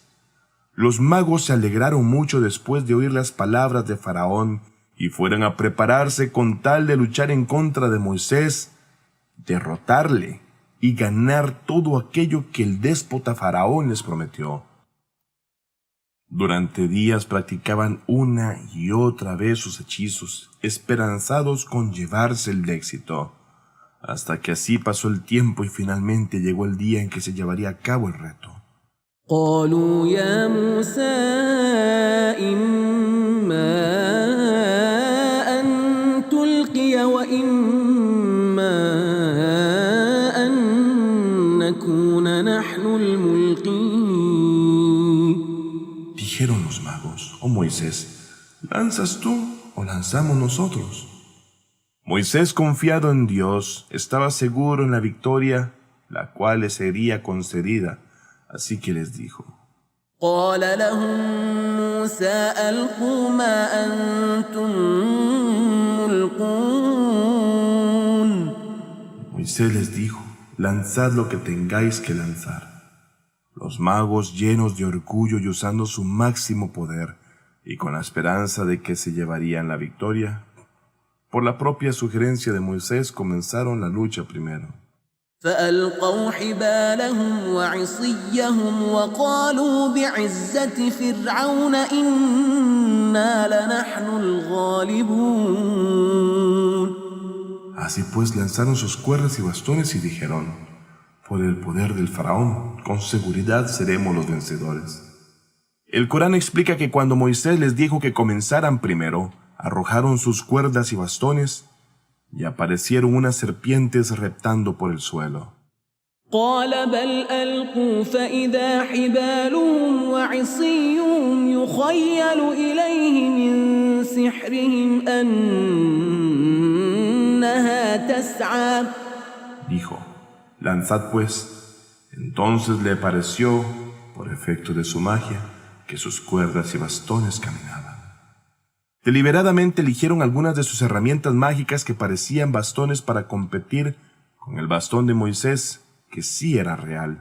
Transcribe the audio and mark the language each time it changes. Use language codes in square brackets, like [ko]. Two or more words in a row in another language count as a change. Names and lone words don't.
[es] Los magos se alegraron mucho después de oír las palabras de Faraón y fueron a prepararse con tal de luchar en contra de Moisés, derrotarle y ganar todo aquello que el déspota Faraón les prometió. Durante días practicaban una y otra vez sus hechizos, esperanzados con llevarse el éxito, hasta que así pasó el tiempo y finalmente llegó el día en que se llevaría a cabo el reto. [ar] قالوا يا موسى إما أن تلقي وإما أن نكون نحن الملقين. [es] Dijeron los magos: oh Moisés, ¿lanzas tú o lanzamos nosotros? Moisés, confiado en Dios, estaba seguro en la victoria, la cual le sería concedida. Así que les dijo: [ar] قال لهم موسى ألقوا ما أنتم ملقون. [es] Moisés les dijo: lanzad lo que tengáis que lanzar. Los magos, llenos de orgullo y usando su máximo poder, y con la esperanza de que se llevarían la victoria, por la propia sugerencia de Moisés, comenzaron la lucha primero. [ar] فألقوا حبالهم وعصيهم وقالوا بعزة فرعون إنا لنحن الغالبون. [es] Así pues lanzaron sus cuerdas y bastones y dijeron: por el poder del faraón, con seguridad seremos los vencedores. El Corán explica que cuando Moisés les dijo que comenzaran primero, arrojaron sus cuerdas y bastones y aparecieron unas serpientes reptando por el suelo. [ar] قال بل ألقوا فإذا حبالهم وعصيهم يخيل إليه من سحرهم أنها تسعى. [es] Dijo: lanzad pues. Entonces le pareció, por efecto de su magia, que sus cuerdas y bastones caminaban. Deliberadamente eligieron algunas de sus herramientas mágicas que parecían bastones para competir con el bastón de Moisés, que sí era real.